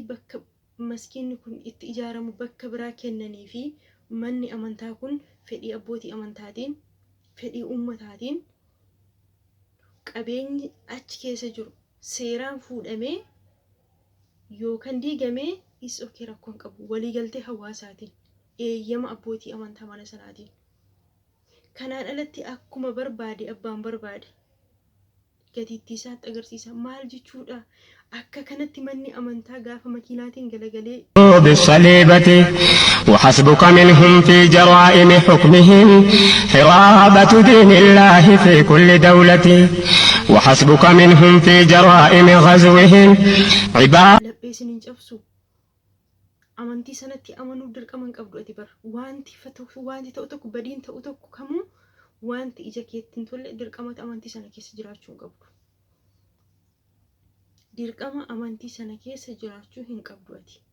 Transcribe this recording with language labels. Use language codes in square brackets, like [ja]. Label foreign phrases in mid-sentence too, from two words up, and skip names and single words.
[om] bakka maskiinni kun itti ijaaramu bakka biraa kennanii fi manni amantaa kun fedhii abbootii amantaatiin, fedhii ummataatiin qabeenyi achi keessa jiru seeraan fuudhamee yookaan diigamee [en] is okay [om] rakkoon qabu waliigaltee hawaasaatiin eeyyama abbootii amantaa mana sanaatiin. Kanaan alatti akkuma barbaade abbaan barbaade gatiittii isaatti agarsiisa. Maal jechuudha? akka kanatti manni amantaa gaafa makiinaatiin galagalee [ar] بالصليبة وحسبك منهم في جرائم حكمهم حرابة دين الله في كل دولة وحسبك منهم في جرائم غزوهم عباد [om] laphee isiniin cabsu amantii sanatti amanuu dirqaman qabdu ati bar wanti ta'u tokko badiin ta'u tokko kamuu wanti ija keetti hin tolle dirqamata amantii sana keessa jiraachuu hin qabdu. Dirqama amantii sana keessa jiraachuu hin qabdu ati.